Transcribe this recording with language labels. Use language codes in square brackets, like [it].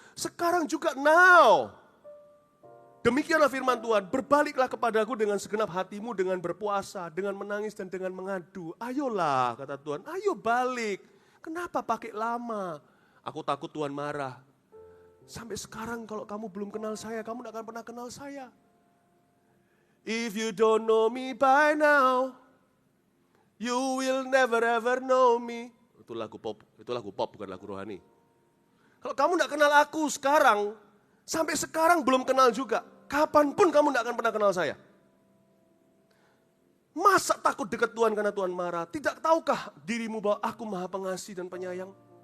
[id] Sekarang juga now. Demikianlah firman Tuhan, berbaliklah kepadaku dengan segenap hatimu, dengan berpuasa, dengan menangis dan dengan mengadu. Ayolah, kata Tuhan, ayo balik. Kenapa pakai lama? Aku takut Tuhan marah. Sampai sekarang kalau kamu belum kenal saya, kamu tidak akan pernah kenal saya. [en] If you don't know me by now, you will never ever know me. [id] Itu lagu pop bukan lagu rohani. Kalau kamu tidak kenal aku sekarang, sampai sekarang belum kenal juga. Kapanpun kamu tidak akan pernah kenal saya. Masa takut dekat Tuhan karena Tuhan marah? Tidak tahukah dirimu bahwa aku maha pengasih dan penyayang?